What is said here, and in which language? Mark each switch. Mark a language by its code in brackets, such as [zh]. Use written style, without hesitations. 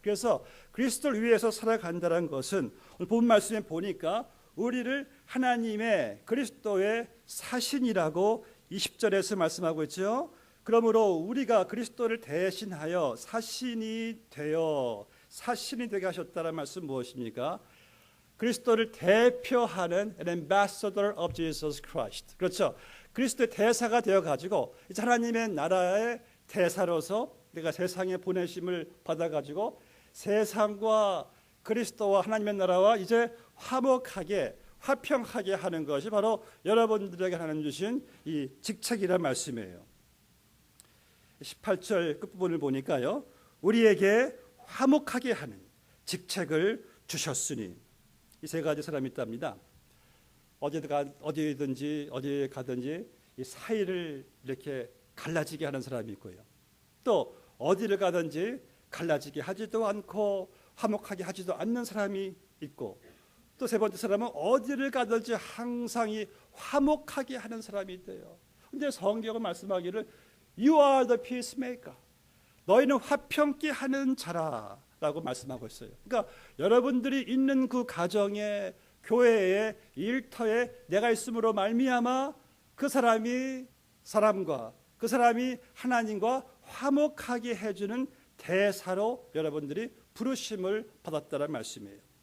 [ko] 그래서 그리스도를 위해서 살아간다는 것은 오늘 본 말씀에 보니까 우리를 하나님의 그리스도의 사신이라고 20절에서 말씀하고 있죠. 그러므로 우리가 그리스도를 대신하여 사신이 되게 하셨다는 말씀 무엇입니까? 그리스도를 대표하는 [en] an ambassador of Jesus Christ. [ko] 그렇죠. 그리스도의 대사가 되어가지고 이제 하나님의 나라의 대사로서 내가 세상에 보내심을 받아가지고 세상과 그리스도와 하나님의 나라와 이제 화평하게 하는 것이 바로 여러분들에게 하나님 주신 이 직책이란 말씀이에요. 18절 끝부분을 보니까요, 우리에게 화목하게 하는 직책을 주셨으니, 이 세 가지 사람이 있답니다. 어디에 가든지 이 사이를 이렇게 갈라지게 하는 사람이 있고요, 또 어디를 가든지 갈라지게 하지도 않고 화목하게 하지도 않는 사람이 있고, 또 세 번째 사람은 어디를 가든지 항상 이 화목하게 하는 사람이 있대요. 근데 성경은 말씀하기를 [en] You are the peacemaker. [ko] 너희는 화평케 하는 자라 라고 말씀하고 있어요. 그러니까 여러분들이 있는 그 가정에, 교회에, 일터에 내가 있음으로 말미암아 그 사람이 사람과 그 사람이 하나님과 화목하게 해주는 대사로 여러분들이 부르심을 받았다는 말씀이에요.